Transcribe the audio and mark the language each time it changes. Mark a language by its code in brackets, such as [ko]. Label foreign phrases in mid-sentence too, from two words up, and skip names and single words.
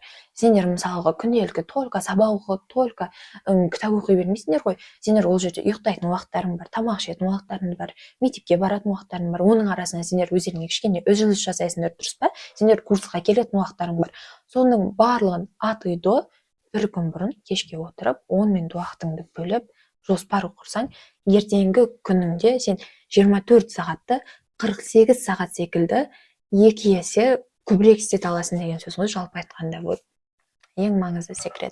[kk] Сендер мысалға күнделікті только сабақ оқып, только кітап оқи бермейсіңдер ғой. Сендер ол жерде ұйықтайтын уақыттарың бар, тамақ ішетін уақыттарың бар, мектепке баратын уақыттарың бар. Оның арасында сендер өздеріңе кішкене үзіліс жасайсыңдар, дұрыс па? Сендер курсқа келетін уақыттарың бар. Соның барлығын [ru] от и до [kk] бір күн бұрын кешке отырып, 10 минут уақытыңды бөліп, жоспар құрсаң, ертеңгі күніңде сен 24 сағатты 48 сағат секілді 2 есе көбірек істете аласың деген сөз ғой, жалпы айтқанда. Вот ең маңызды секрет.